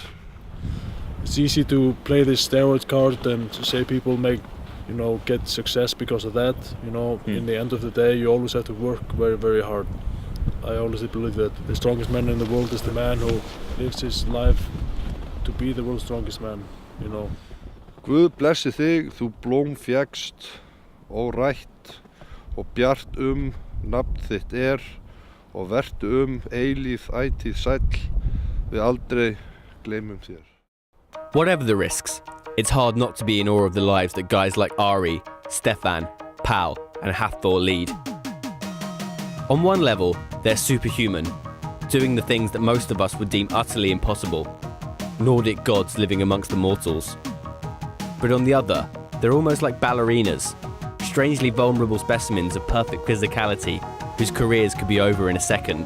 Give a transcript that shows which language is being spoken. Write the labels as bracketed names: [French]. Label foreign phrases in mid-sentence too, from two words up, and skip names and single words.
[English] It's easy to play this steroid card and to say people make, you know, get success because of that. You know, in the end of the day, you always have to work very, very hard. I always believe that the strongest man in the world is the man who lives his life to be the world's strongest man, you know. [Icelandic] Guð blessi þig, þú blóm fékkst, órætt, og bjart nafn þitt og vertu eilíf ætíð sæll, við aldrei gleymum þér. [English] Whatever the risks, it's hard not to be in awe of the lives that guys like Ari, Stefán, Paul and Hafþór lead. On one level, they're superhuman, doing the things that most of us would deem utterly impossible. Nordic gods living amongst the mortals. But on the other, they're almost like ballerinas, strangely vulnerable specimens of perfect physicality whose careers could be over in a second.